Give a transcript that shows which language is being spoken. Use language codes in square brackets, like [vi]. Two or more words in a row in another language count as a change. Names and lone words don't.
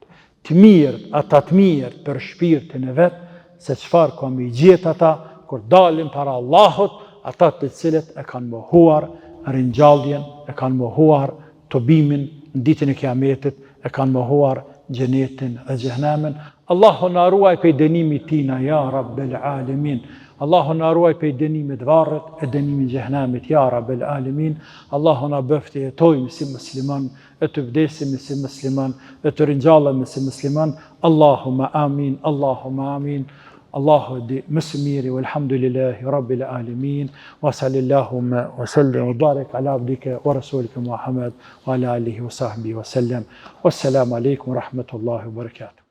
[sq] Të mirët, ata të mirët për shpirtin e vetë, se çfarë kam i gjetë ata, kur dalin para Allahut, ata të cilët e kanë mohuar ringjalljen, e kanë mohuar tobimin në ditën e Kiametit, e kanë mohuar xhenetin e xhehenemin. Allahu na ruaj prej dënimit tina, [ar] يا رب العالمين. [sq] Allahu na ruaj prej dënimit varrit e dënimit xhehenemit, [ar] يا رب العالمين. [sq] Allahu na bëft të jetojmë si musliman, e të vdesim si musliman, e të ringjallemi si musliman. [ar] اللهم آمين اللهم آمين. [sq] Allahu di më së miri, [ar] والحمد لله رب العالمين وصلى الله وسلم وبارك على عبدك ورسولك محمد وعلى آله وصحبه وسلم. والسلام عليكم ورحمة الله وبركاته.